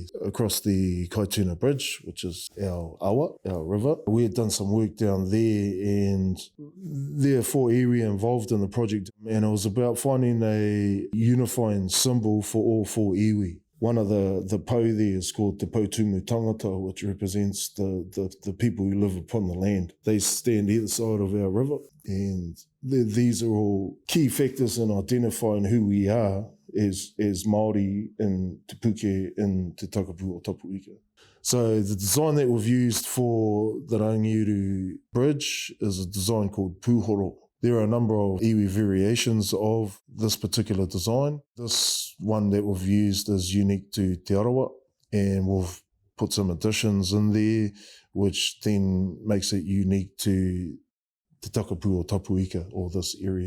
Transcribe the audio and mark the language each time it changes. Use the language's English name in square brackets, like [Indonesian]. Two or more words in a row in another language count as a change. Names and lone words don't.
[English] Across the Kaituna Bridge, which is our awa, our river, we had done some work down there, and there are 4 iwi involved in the project, and it was about finding a unifying symbol for all 4 iwi. One of the po there is called Te Pautumu Tangata, which represents the people who live upon the land. They stand either side of our river, and these are all key factors in identifying who we are as Māori in Te Puke, in Te Takapū o Tapuika. So the design that we've used for the Rangiuru Bridge is a design called Pūhoro. There are a number of iwi variations of this particular design. This one that we've used is unique to Te Arawa, and we've put some additions in there, which then makes it unique to Te Takapū o Tapuika, or this area.